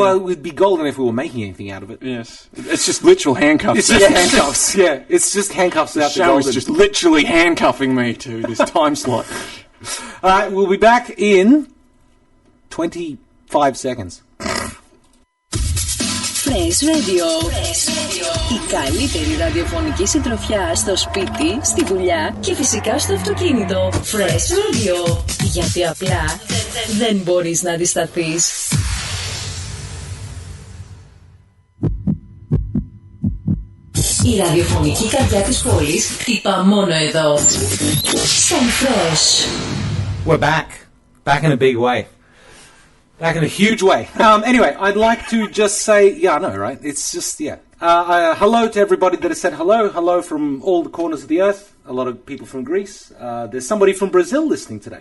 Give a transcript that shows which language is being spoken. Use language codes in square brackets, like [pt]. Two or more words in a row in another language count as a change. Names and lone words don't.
[en] Well, it would be golden if we were making anything out of it. Yes. It's just literal handcuffs. It's just handcuffs, yeah. It's just handcuffs out the golden. The show is just literally handcuffing me to this time slot. All right, we'll be back in 25 seconds. Fresh Radio. [el] Η καλύτερη ραδιοφωνική συντροφιά στο σπίτι, στη δουλειά και φυσικά στο αυτοκίνητο. Fresh Radio. Γιατί απλά δεν μπορείς να αντισταθείς. Η ραδιοφωνική καρδιά της πόλης χτυπά μόνο εδώ. Στον Fresh. [en] We're back. Back in a big way. Back in a huge way. Anyway, I'd like to just say, yeah, I know, right? It's just, yeah. Hello to everybody that has said hello. Hello from all the corners of the earth. A lot of people from Greece. There's somebody from Brazil listening today.